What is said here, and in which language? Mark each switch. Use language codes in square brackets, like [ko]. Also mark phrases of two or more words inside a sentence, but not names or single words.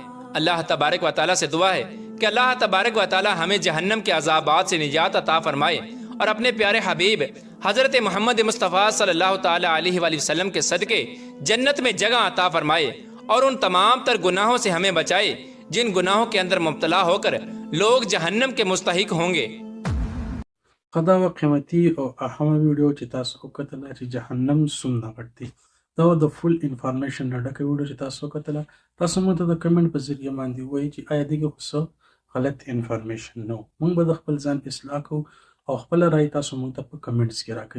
[ur] اللہ تبارک و تعالیٰ سے دعا ہے کہ اللہ تبارک و تعالیٰ ہمیں جہنم کے عذابات سے نجات عطا فرمائے، اور اپنے پیارے حبیب حضرت محمد مصطفیٰ صلی اللہ تعالیٰ علیہ وآلہ وسلم کے صدقے جنت میں جگہ عطا فرمائے، اور ان تمام تر گناہوں سے ہمیں بچائے جن گناہوں کے اندر مبتلا ہو کر لوگ جہنم کے مستحق ہوں گے۔ [ps] خدا و قیمتي او اهمه ویډیو چې تاسو وکتله چې جهنم څومره غټ دی، دا د [en] full information [ps] نه ډکه ویډیو چې تاسو وکتله. تاسو موږ ته د کمنټ په ذریعه باندې وایي چې آیا دغه خو څه غلط انفارمیشن نو، موږ به د خپل ځان اصلاح کوو او خپل رائے تاسو موږ ته په کمنټس کې راکړئ.